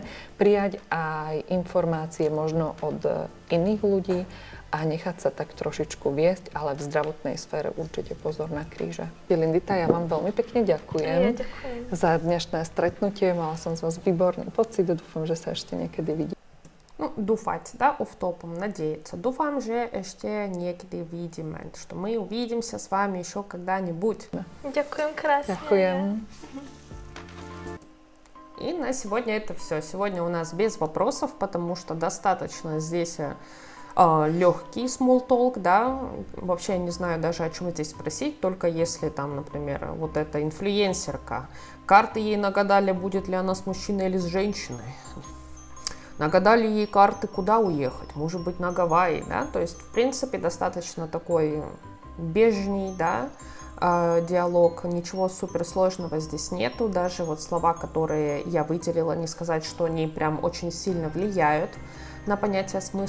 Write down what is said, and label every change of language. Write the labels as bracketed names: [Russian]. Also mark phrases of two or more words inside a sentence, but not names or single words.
[Slovak] Prijať aj informácie možno od iných ľudí a nechať sa tak trošičku viesť, ale v zdravotnej sfére určite pozor na kríže. Lindita, ja vám veľmi pekne ďakujem, za dnešné stretnutie. Mala som z vás výborný pocit a dúfam, že sa ešte niekedy vidíme. [Russian] Ну, дуфать, да, офтопом, надеяться. [Slovak] Dúfam že ešte niekedy vidíme, [Russian] что мы увидимся с вами еще когда-нибудь. [Slovak] Ďakujem krásne. Ďakujem. [Russian] И на сегодня это все. Сегодня у нас без вопросов, потому что достаточно здесь легкий [English] small talk, [Russian] да. Вообще я не знаю даже, о чем здесь спросить, только если там, например, вот эта инфлюенсерка. Карты ей нагадали, будет ли она с мужчиной или с женщиной. Нагадали ей карты, куда уехать, может быть, на Гавайи, да. То есть, в принципе, достаточно такой бежний, да, диалог, ничего суперсложного здесь нету, даже вот слова, которые я выделила, не сказать, что они прям очень сильно влияют на понятие смысла.